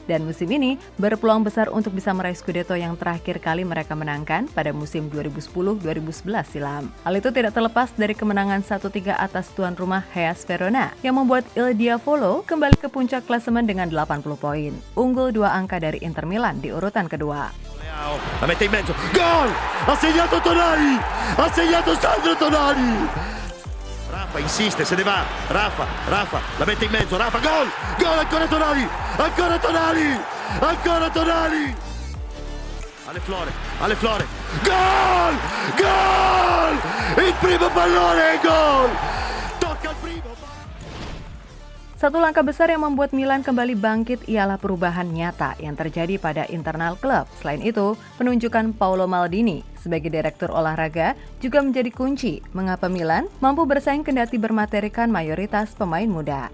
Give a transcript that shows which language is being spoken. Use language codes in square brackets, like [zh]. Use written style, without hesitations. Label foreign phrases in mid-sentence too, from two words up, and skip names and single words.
[id] Dan musim ini berpeluang besar untuk bisa meraih Scudetto yang terakhir kali mereka menangkan pada musim 2010-2011 silam. Hal itu tidak terlepas dari kemenangan 1-3 atas tuan rumah Hellas Verona yang membuat Il Diavolo kembali ke puncak klasemen dengan 80 poin. Unggul 2 angka dari Inter Milan di urutan kedua. [it] La mette in mezzo, gol! Ha segnato Tonali! Ha segnato Sandro Tonali! Rafa insiste, se ne va, Rafa, la mette in mezzo, Rafa, gol! Gol ancora Tonali! Ancora Tonali! Ancora Tonali! alle Flore, gol! Gol! Il primo pallone, gol! Tocca il primo! [id] Satu langkah besar yang membuat Milan kembali bangkit ialah perubahan nyata yang terjadi pada internal klub. Selain itu, penunjukan Paolo Maldini sebagai direktur olahraga juga menjadi kunci mengapa Milan mampu bersaing kendati bermaterikan mayoritas pemain muda.